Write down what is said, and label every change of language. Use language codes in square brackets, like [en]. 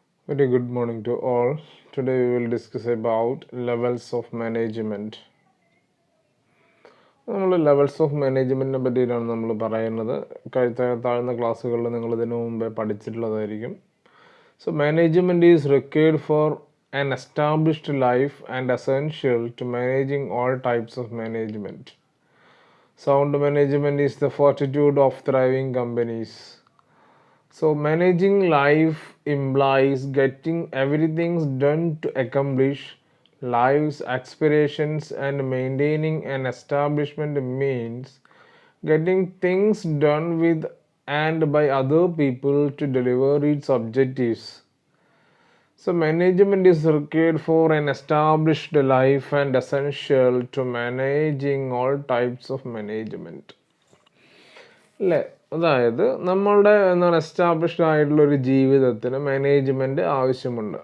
[en] Very good morning to all. Today we will discuss about levels of management. [ml] നമ്മൾ levels of മാനേജ്മെൻറ്റിനെ പറ്റിയിട്ടാണ് നമ്മൾ പറയുന്നത്. താഴ്ന്ന ക്ലാസ്സുകളിൽ നിങ്ങൾ ഇതിനു മുമ്പേ പഠിച്ചിട്ടുള്ളതായിരിക്കും. [en] So management is required for an established life and essential to managing all types of management. Sound management is the fortitude of thriving companies. So managing life implies getting everything done to accomplish life's aspirations, and maintaining an establishment means getting things done with and by other people to deliver its objectives. So management is required for an established life and essential to managing all types of management. [ml] അല്ലേ? അതായത് നമ്മളുടെ established ആയിട്ടുള്ള ഒരു ജീവിതത്തിന് management ആവശ്യമുണ്ട്.